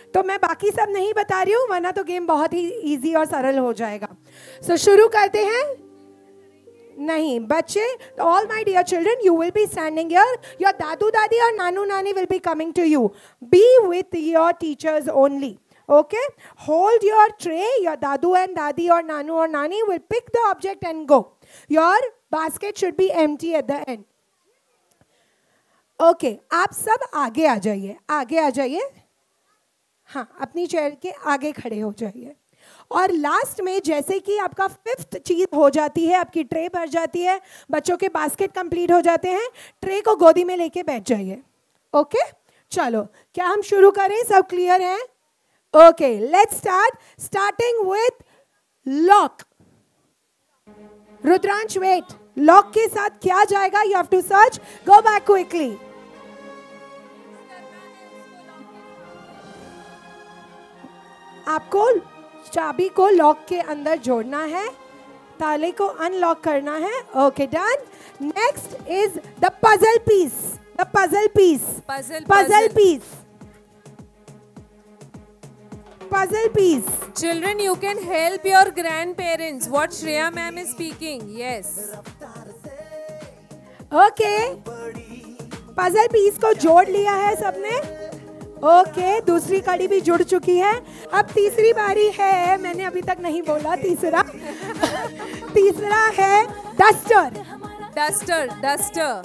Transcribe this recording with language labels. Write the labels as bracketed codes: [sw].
[hi] तो मैं बाकी सब नहीं बता रही हूँ, वरना तो गेम बहुत ही इजी और सरल हो जाएगा. सो शुरू करते हैं. नहीं बच्चे, [en] All my dear children, you will be standing here. Your dadu dadi और nanu nani will be coming to you. Be with your teachers only. Okay, hold your tray. Your dadu and dadi or nanu or nani will pick the object and go. Your basket should be empty at the end. [hi] Okay, आप सब आगे आ जाइए. आगे आ जाइए. हाँ, अपनी chair के आगे खड़े हो जाइए. और लास्ट में जैसे कि आपका 5th चीज हो जाती है, आपकी ट्रे भर जाती है, बच्चों के बास्केट कंप्लीट हो जाते हैं, ट्रे को गोदी में लेके बैठ जाइए. ओके, चलो, क्या हम शुरू करें? सब क्लियर है? [en] Okay, let's start. Starting with lock. [hi] Rudransh, wait. Lock के साथ क्या जाएगा? [en] You have to search. Go back quickly. [hi] आपको चाबी को लॉक के अंदर जोड़ना है. ताले को अनलॉक करना है. [en] Okay, done. Next is the puzzle piece. The puzzle piece. Puzzle piece. Puzzle piece. Children, you can help your grandparents. What Shreya ma'am is speaking. Yes. Okay. [hi] Puzzle piece को जोड़ लिया है सबने. Okay, दूसरी कड़ी भी जुड़ चुकी है. अब तीसरी बारी है. मैंने अभी तक नहीं बोला तीसरा. तीसरा है duster. [en] Duster, duster.